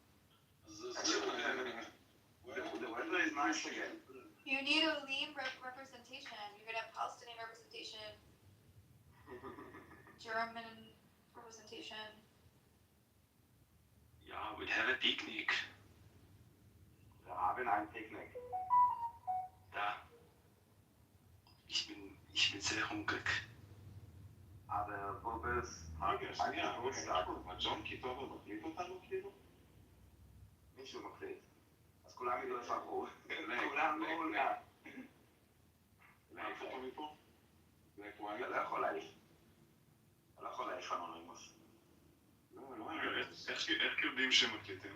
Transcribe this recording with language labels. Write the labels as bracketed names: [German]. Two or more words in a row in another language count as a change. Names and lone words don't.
[English] The weather is nice again. You need a lean representation. You're gonna have Palestinian representation, German representation. Ja, we'd have a picnic. [German] Wir haben ein Picknick. Da. Ich bin Ich bin sehr hungrig. Aber Bubbles hat [Hebrew] שנייה, [German] Geburtstag. [Hebrew] ג'ון קיטובר מקליט אותנו כאילו? מישהו מקליט. אז כולם ידעו איפה אנחנו. כולם מעולה. להעיף אותו מפה? אתה לא יכול להעיף. אתה לא יכול להעיף אנונימוס. איך יודעים שהם מקליטים?